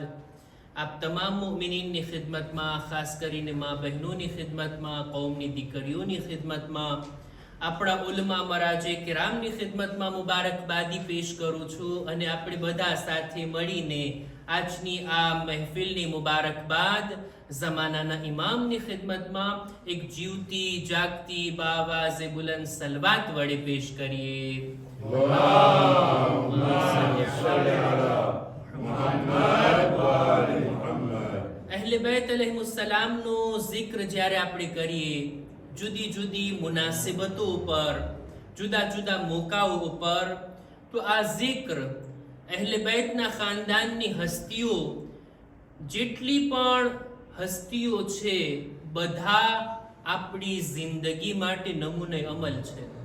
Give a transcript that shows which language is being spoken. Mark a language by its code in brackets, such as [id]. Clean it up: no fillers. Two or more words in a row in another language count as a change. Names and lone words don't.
[gu] આપ તમામ મુમિનીનની ખિદમતમાં, ખાસ કરીને મા બહેનોની ખિદમતમાં, કૌમની દીકરીઓની ખિદમતમાં, આપણા ઉલમા મરાજે કિરામની ખિદમતમાં મુબારકબાદી પેશ કરું છું. અને આપણે બધા સાથે મળીને આજની આ મહેફિલની મુબારકબાદ ઝમાનાના ઇમામની ખિદમતમાં એક જીવતી જાગતી [ur] باآوازِ بلند [gu] સલવાત વડે પેશ કરીએ. [ar] اللهم صل على محمد وآل محمد. [gu] અહલે બેત અલૈહિસ્સલામનો zikr જ્યારે આપણે કરીએ, જુદી જુદી મુનાસિબતો ઉપર, જુદા જુદા મોકાઓ ઉપર, તો આ zikr અહલે બેતના ખાનદાનની હસ્તીઓ, જેટલી પણ હસ્તીઓ છે, બધા આપણી જિંદગી માટે [ur] نمونۂ عمل [gu] છે.